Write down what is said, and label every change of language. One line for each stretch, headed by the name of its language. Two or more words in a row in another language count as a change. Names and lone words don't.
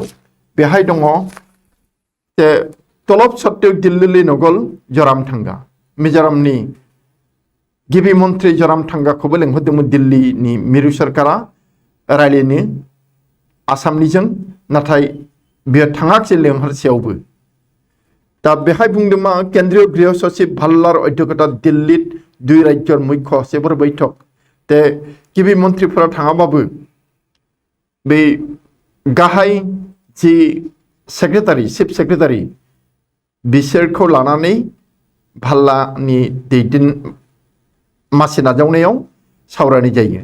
Bodo: बेहाय दङ जे तलब सत्तेव दिल्ली नगल जोरामथांगा मिजोरामनि गिबि मन्त्रि जोरामथांगाखौबो लेंहरदोंमोन दिल्लीनि मिरु सरकारा रायलायनो आसामनिजों, नाथाय बेयो थाङाखिसै लेंहरसेयावबो।
Assamese: दा बेहाय बुंदों मा কেন্দ্ৰীয় গৃহ সচিৱ ভাল্লাৰ অধ্যক্ষতা দিল্লীত 2 ৰাজ্যৰ মুখ্য সচিৱৰ বৈঠক।
Bodo: ते गिबि मन्थ्रिफोरा थाङाबाबो बे गाहाय जि सेक्रेटारि
English: chief secretary
Bodo: बिसोरखौ लानानै भाल्लानि मासि नाजावनायाव सावरायनाय जायो।